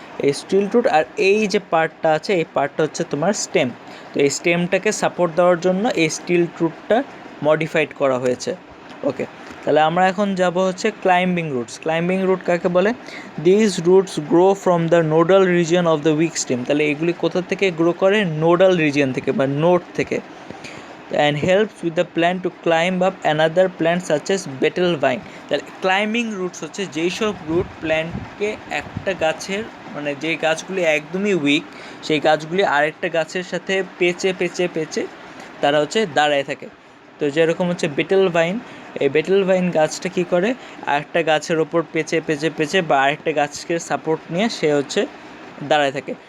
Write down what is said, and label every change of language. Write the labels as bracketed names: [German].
[Bangla] এই stilt root আর এই যে পার্টটা আছে, এই পার্টটা হচ্ছে তোমার স্টেম। তো এই স্টেমটাকে সাপোর্ট দেওয়ার জন্য এই স্টিল্ট রুটটা মডিফাইড করা হয়েছে। ওকে, তাহলে আমরা এখন যাব হচ্ছে ক্লাইম্বিং রুট কাকে বলে, [English] This roots grow from the nodal region of the weak stem. [Bangla] তাহলে এগুলি কোথা থেকে গ্রো করে, নোডাল রিজিয়ন থেকে বা নোড থেকে, [English] and helps with the plant to climb up another plant such as betel vine. [Bangla] তাহলে ক্লাইম্বিং রুটস হচ্ছে যেই সব রুট প্ল্যান্টকে একটা গাছের মানে যে গাছগুলি একদমই উইক, সেই গাছগুলি আরেকটা গাছের সাথে পেঁচে তারা হচ্ছে দাঁড়ায় থাকে। তো যেরকম হচ্ছে বেটেল ভাইন, এই বেটেল ভাইন গাছটা কী করে, আরেকটা গাছের ওপর পেঁচে বা আরেকটা গাছকে সাপোর্ট নিয়ে সে হচ্ছে দাঁড়ায় থাকে।